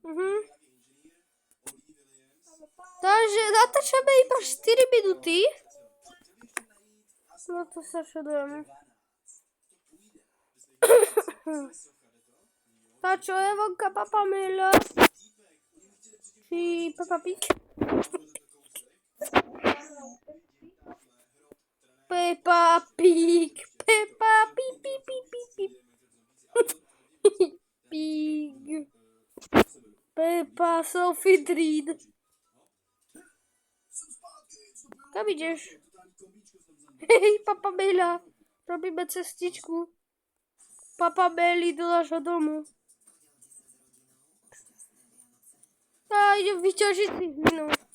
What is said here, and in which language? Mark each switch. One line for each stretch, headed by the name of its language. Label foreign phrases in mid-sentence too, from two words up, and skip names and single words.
Slovak: Takže natáčame iba 4 minúty. No to sa šudujem. Tá čo je vonka Papa Mila? Či Peppa Pig? Peppa Pig. Peppa Pig. Pig. Pig. Pig. Peppa Sophie Dreed. Kam ideš? Hej, Papa Mila. Robíme cestičku. Papa Meli do nášho domu. A idem vyťažiť si hlinu.